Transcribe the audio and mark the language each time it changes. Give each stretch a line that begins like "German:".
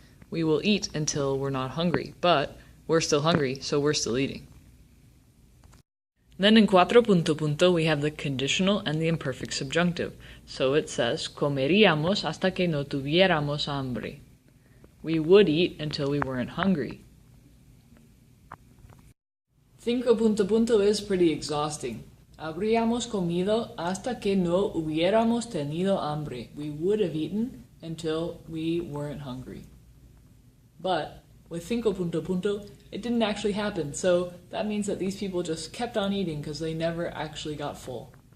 English: We will eat until we're not hungry, but we're still hungry, so we're still eating. Then in
Spanish: cuatro punto punto,
English: we have the conditional and the imperfect subjunctive. So it says,
Spanish: comeríamos hasta que no tuviéramos hambre.
English: We would eat until we weren't hungry.
Spanish: Cinco punto punto
English: is pretty exhausting.
Spanish: Habríamos comido hasta que no hubiéramos tenido hambre.
English: We would have eaten until we weren't hungry. But with
Spanish: cinco punto punto,
English: it didn't actually happen, so that means that these people just kept on eating because they never actually got full.